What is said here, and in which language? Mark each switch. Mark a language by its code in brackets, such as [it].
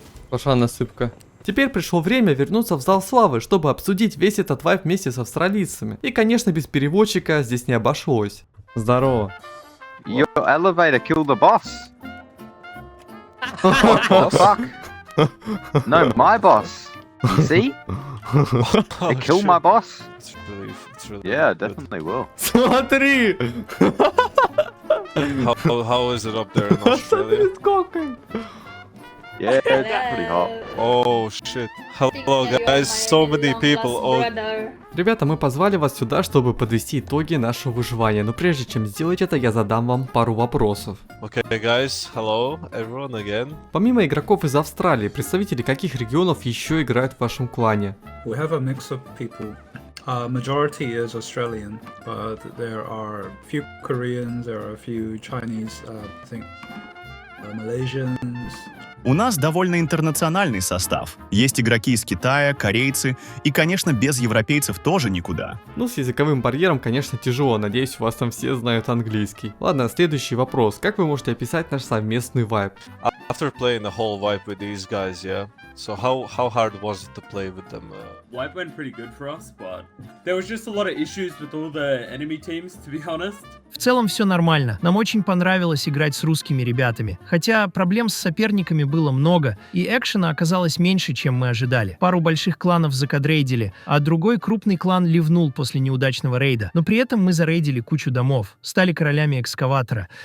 [ru] Пошла насыпка. Теперь пришло время вернуться в зал славы, чтобы обсудить весь этот вайп вместе с австралийцами. И, конечно, без переводчика здесь не обошлось. Здорово. [en] Your elevator killed the boss. What the fuck? No, my boss. You see? They killed my boss. It's really Yeah, definitely will. [ru] Смотри! [en] How is it up there in Australia? Yeah, it's pretty hot. Oh shit. Hello guys, so many people. Oh, [ru] Ребята, мы позвали вас сюда, чтобы подвести итоги нашего выживания, но прежде чем сделать это, я задам вам пару вопросов. [en] okay guys, hello everyone again. [ru] Помимо игроков из Австралии, представители каких регионов еще играют в вашем клане? [en] We have a mix of people. Majority is Australian, but there are a few Koreans, there are a few Chinese, I think Malaysians. [ru] У нас довольно интернациональный состав. Есть игроки из Китая, корейцы и, конечно, без европейцев тоже никуда. Ну, с языковым барьером, конечно, тяжело. Надеюсь, у вас там все знают английский. Ладно, следующий вопрос. Как вы можете описать наш совместный вайб? [en] After playing the whole wipe with these guys, yeah. So how hard was it to play with them? Wipe went pretty good for us, but there was just a lot of issues with all the enemy teams, to be honest. [ru] В целом все нормально. Нам очень понравилось играть с русскими ребятами. Хотя проблем с соперниками было много, и экшена оказалось меньше, чем мы ожидали. Пару больших кланов закадрейдили, а другой крупный клан ливнул после неудачного рейда. Но при этом мы зарейдили кучу домов, стали королями экскаватора.